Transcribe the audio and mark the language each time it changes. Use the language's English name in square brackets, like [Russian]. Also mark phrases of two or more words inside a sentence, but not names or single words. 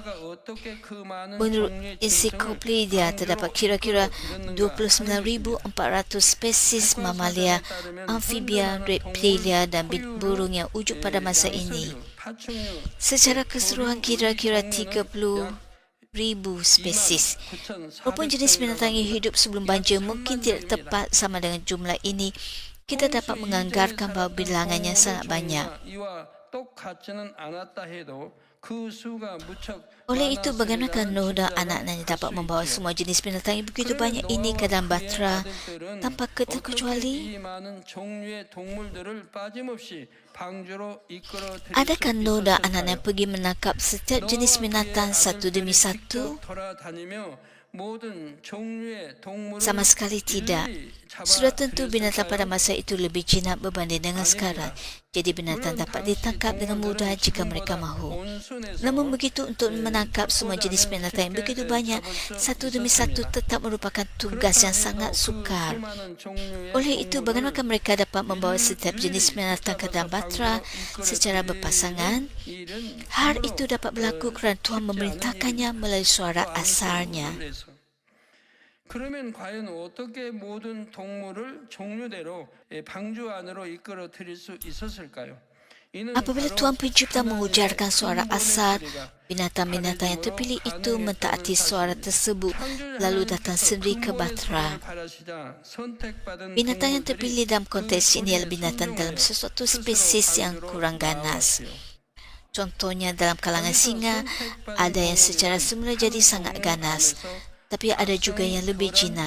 [Malay] Menurut ensiklopedia terdapat kira-kira 29,400 spesies mamalia, amfibia, reptilia dan burung yang wujud pada masa ini. Secara keseluruhan kira-kira 30,000 spesies. Walaupun jenis binatang yang hidup sebelum banjir mungkin tidak tepat sama dengan jumlah ini, kita dapat menganggarkan bahawa bilangannya sangat banyak. [Korean] 똑같지는 않았다 해도 그 수가 무척 [Malay] Oleh itu, bagaimana [Korean] 많았음이라는 [Malay] Nuh dan [Korean] 진단은 [Malay] anaknya [Korean] 할 [Malay] dapat [Korean] 수 [Malay] membawa [Korean] 있지요. [Malay] semua jenis binatang yang begitu [Korean] 그러면 [Malay] banyak ini ke dalam [Korean] 노아와 그의 [Malay] Bahtera [Korean] 아들들은 [Malay] tanpa [Korean] 어떻게 [Malay] terkecuali? [Korean] 이 많은 종류의 동물들을 빠짐없이 방주로 이끌어 들일 [Malay] Adakah [Korean] 수 [Malay] Nuh dan anaknya [Korean] 있었을까요? [Malay] pergi menangkap setiap jenis [Korean] 노아와 그의 [Malay] binatang satu demi [Korean] 아들들이 [Malay] satu? [Korean] 직접 돌아다니며 모든 종류의 동물을 [Malay] Sama sekali tidak. [Korean] 일일이 [Malay] Sudah tentu binatang pada [Korean] 잡아들였을까요? [Malay] masa itu lebih jinak berbanding dengan sekarang. Jadi binatang [Korean] 물론 [Malay] dapat [Korean] 당시 [Malay] ditangkap dengan mudah [Korean] 동물들은 [Malay] jika mereka [Korean] 지금보다 [Malay] mahu. [Korean] 온순해서 [Malay] Namun begitu, untuk menangkap semua jenis binatang yang [Korean] 쉽게 [Malay] begitu banyak, [Korean] 잡을 수 [Malay] satu demi satu [Korean] 있었습니다. [Malay] tetap merupakan tugas yang sangat [Korean] 그 [Malay] sukar. [Korean] 수많은 종류의 [Malay] Oleh itu, bagaimana [Korean] 동물을 [Malay] mereka dapat membawa setiap jenis binatang ke dalam Bahtera secara berpasangan? [Korean] 일은 [Malay] Hal itu dapat berlaku kerana Tuhan memerintahkannya melalui suara asarnya. [Korean] 그러면 과연 어떻게 모든 동물을 종류대로 방주 안으로 이끌어 들일 수 있었을까요? 이는 [Malay] Apabila [Korean] 바로 [Malay] Tuhan Pencipta [Korean] 하나님의 [Malay] mengujarkan suara [Korean] 근본의 [Malay] asar, [Korean] 소리가 [Malay] binatang-binatang yang terpilih itu mentaati suara tersebut lalu datang sendiri ke Bahtera. Binatang yang terpilih dalam konteks ini adalah binatang dalam sesuatu spesies yang kurang ganas. Contohnya dalam kalangan singa, ada yang secara semula jadi sangat ganas, tapi ada juga yang lebih jinak.